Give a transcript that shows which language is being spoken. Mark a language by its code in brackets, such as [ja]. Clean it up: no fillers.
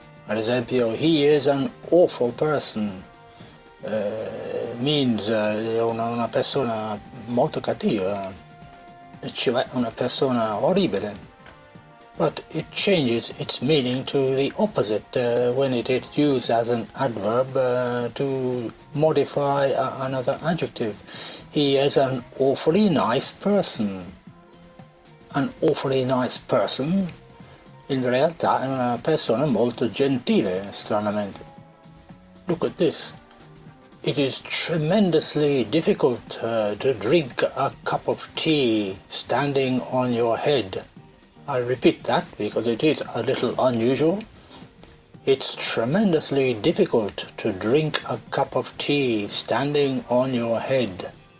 [it] Ad esempio, [en] he is an awful person, means [it] una persona molto cattiva, cioè una persona orribile. [en] But it changes its meaning to the opposite when it is used as an adverb to modify another adjective. He is an awfully nice person. An awfully nice person [it] in realtà è una persona molto gentile, stranamente. [en] Look at this. It is tremendously difficult to drink a cup of tea standing on your head. I repeat that because it is a little unusual. It's tremendously difficult to drink a cup of tea standing on your head.